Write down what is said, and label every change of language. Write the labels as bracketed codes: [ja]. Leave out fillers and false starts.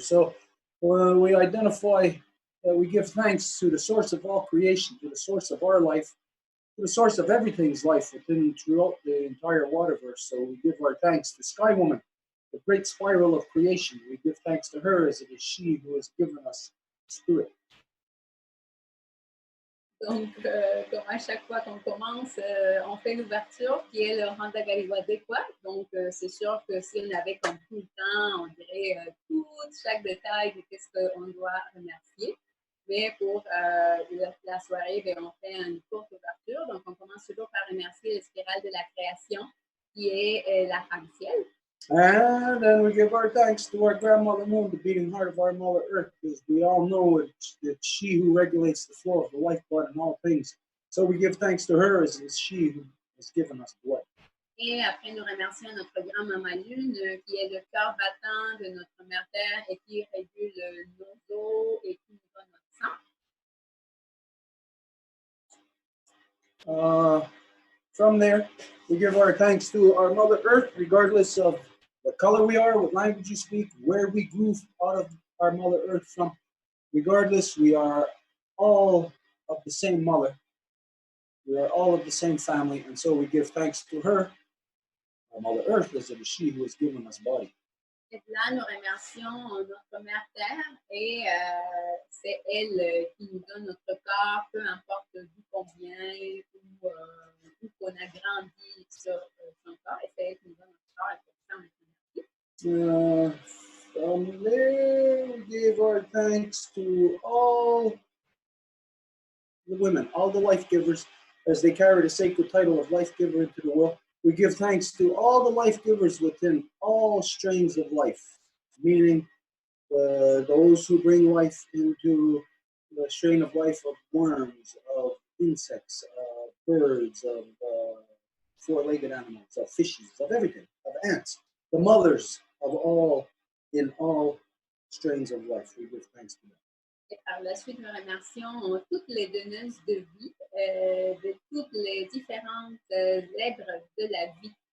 [en] So we identify that we give thanks to the source of all creation, to the source of our life, to the source of everything's life throughout the entire waterverse. So we give our thanks to Sky Woman, the great spiral of creation. We give thanks to her as it is she who has given us spirit. [fr] Donc, comme à chaque fois qu'on commence, on fait l'ouverture qui est le Randagaliwa Québécois. Donc, c'est sûr que si on avait comme tout le temps, on dirait chaque détail de qu'est-ce qu'on doit remercier. Mais pour la soirée, bien, on fait une courte ouverture. Donc, on commence toujours par remercier le spirale de la création qui est la femme ciel. [en] And then we give our thanks to our grandmother Moon, the beating heart of our mother Earth, because we all know it's she who regulates the flow of the lifeblood in all things. So we give thanks to her as it's she who has given us blood. [fr] Et après, nous remercions notre grand-maman Lune, qui est le cœur battant de notre mère Terre et qui régule nos eaux et qui nous donne notre sang. [en] From there, we give our thanks to our Mother Earth, regardless of what color we are, what language you speak, where we grew out of our Mother Earth from. Regardless, we are all of the same mother. We are all of the same family, and so we give thanks to her, our Mother Earth, as it is she who has given us body. [fr] Et là, nous remercions notre mère Terre et c'est elle qui nous donne notre corps, peu importe d'où qu'on vient ou où qu'on a grandi sur son corps, et c'est elle qui nous donne notre corps et pour ça, on est remercie. [en] From there, we give our thanks to all the women, all the life givers, as they carry the sacred title of life giver into the world. We give thanks to all the life givers within all strains of life, meaning those who bring life into the strain of life of worms, of insects, of birds, of four-legged animals, of fishes, of everything, of ants, the mothers of all, in all strains of life. We give thanks to them. [fr] Et par la suite, nous remercions toutes les donneuses de vie, de toutes les différentes êtres de la vie.